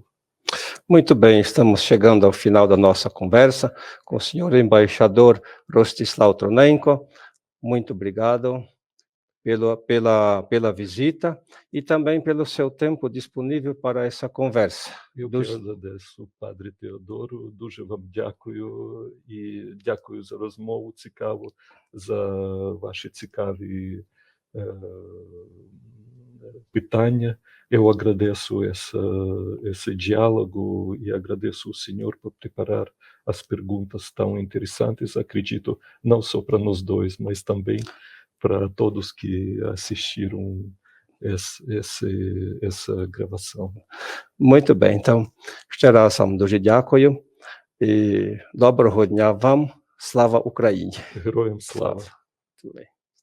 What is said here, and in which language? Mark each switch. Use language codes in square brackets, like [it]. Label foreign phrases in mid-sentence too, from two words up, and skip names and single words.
[pt] Muito bem, estamos chegando ao final da nossa conversa com o senhor embaixador Rostislav Tronenko. Muito obrigado pela visita e também pelo seu tempo disponível para essa conversa. Eu que agradeço, [uk] Padre Теодору, дуже вам дякую і дякую за розмову цікаву, за ваші цікаві питання. [pt] Eu agradeço esse diálogo e agradeço ao senhor por preparar as perguntas tão interessantes, acredito, não só para nós dois, mas também para todos que assistiram essa gravação. Muito bem, então, [uk] ще раз вам дуже дякую і доброго дня вам. Слава Україні! Героям слава! Слава.